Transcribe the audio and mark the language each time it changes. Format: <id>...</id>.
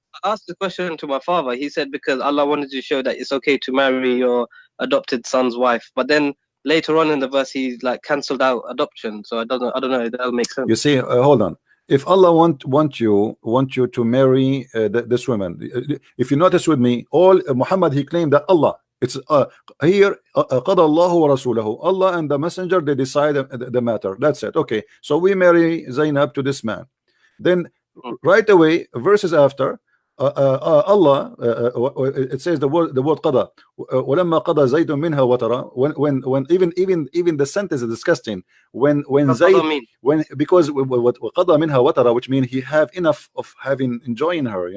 <en>I asked the question to my father. He said because Allah wanted to show that it's okay to marry your adopted son's wife. But then later on in the verse, he like cancelled out adoption. So I don't know if that'll make sense. You see, hold on. If Allah want you to marry this woman, if you notice with me, all Muhammad, he claimed that Allah. It's here</en> <ar>قَضَى اللَّهُ وَرَسُولَهُ.</ar> <en>Allah and the messenger, they decide the matter. That's it. Okay, so we marry Zainab to this man. Then right away, verses after, Allah, it says the word قَضَى.</en> <ar>وَلَمَّا قَضَى زَيْدٌ مِنْهَا وَتَرَى.</ar> <en>When even the sentence is disgusting. When Zayd, because what</en> <ar>قَضَى مِنْهَا وَتَرَى,</ar> <en>which means he have enough of having enjoying her.</en>